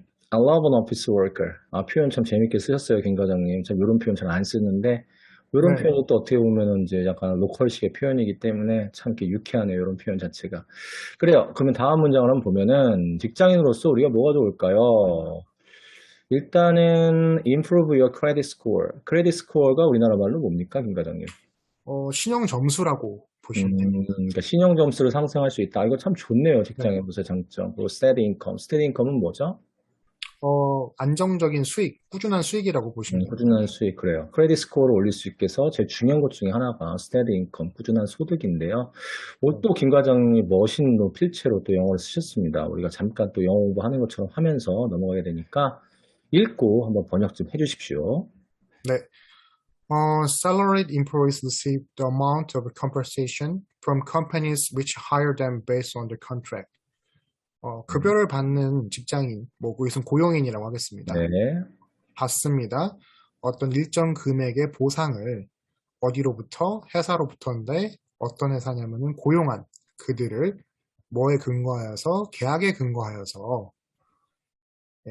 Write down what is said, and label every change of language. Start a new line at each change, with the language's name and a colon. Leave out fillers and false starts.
English: I love an office worker.
Korean: 표현 참 재밌게 쓰셨어요, 김 과장님. 참 이런 표현 잘 안 쓰는데, 이런 네. 표현이 또 어떻게 보면은 이제 약간 로컬식의 표현이기 때문에 참 이렇게 유쾌하네요, 이런 표현 자체가. 그래요. 그러면 다음 문장을 한번 보면은, 직장인으로서 우리가 뭐가 좋을까요? 일단은,
English: improve your credit score.
Korean: 크레딧 스코어가 우리나라 말로 뭡니까, 김 과장님? 신용 점수라고 보시면 됩니다. 그러니까 신용 점수를 상승할 수 있다. 이거 참 좋네요, 네. 직장인으로서의 장점. 그리고 steady income. steady income은 뭐죠? 안정적인 수익, 꾸준한 수익이라고 보시면 됩니다. 꾸준한 수익, 그래요. 크레딧 스코어를 올릴 수 있게 해서 제일 중요한 것 중에 하나가 스테디 인컴, 꾸준한 소득인데요. 네. 또 김 과장이 멋있는 또 필체로 또 영어를 쓰셨습니다. 우리가 잠깐 또 영어 공부하는 것처럼 하면서 넘어가야 되니까 읽고 한번 번역 좀 해주십시오. 네.
English: Salaried employees receive the amount of compensation from companies which hire them based on the contract. 음,
Korean: 급여를 받는 직장인, 뭐, 이것은 고용인이라고 하겠습니다. 네. 받습니다. 어떤 일정 금액의 보상을 어디로부터? 회사로부터인데, 어떤 회사냐면은 고용한 그들을 뭐에 근거하여서, 계약에 근거하여서, 예,